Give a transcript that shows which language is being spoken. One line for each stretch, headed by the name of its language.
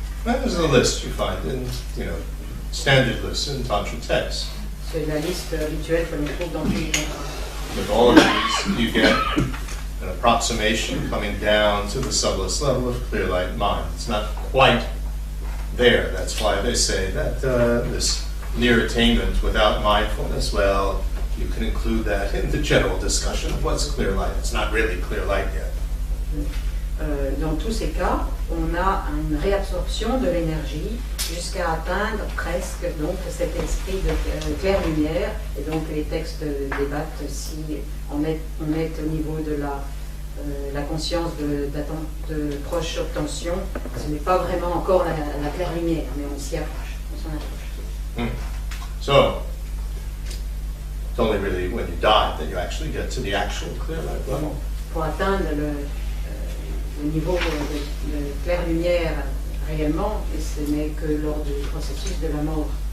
English: That is a list you find in, standard lists in Tantra texts.
French: C'est la liste habituelle que l'on trouve dans tous les contrats.
English: With all of these, you get an approximation coming down to the subtlest level of clear light mind. It's not quite there. That's why they say that this near attainment without mindfulness, well, you can include that in the general discussion of what's clear light. It's not really clear light yet.
French: Dans tous ces cas, on a une réabsorption de l'énergie jusqu'à atteindre presque donc cet esprit de claire lumière. Et donc les textes débattent si on est au niveau de la conscience de proche obtention. Ce n'est pas vraiment encore la claire lumière, mais on s'y approche, on s'en approche.
English: So, it's only really when you die that you actually get to the actual clear light level.
French: Pour atteindre le niveau de claire lumière réellement, et ce n'est que lors du processus de la mort.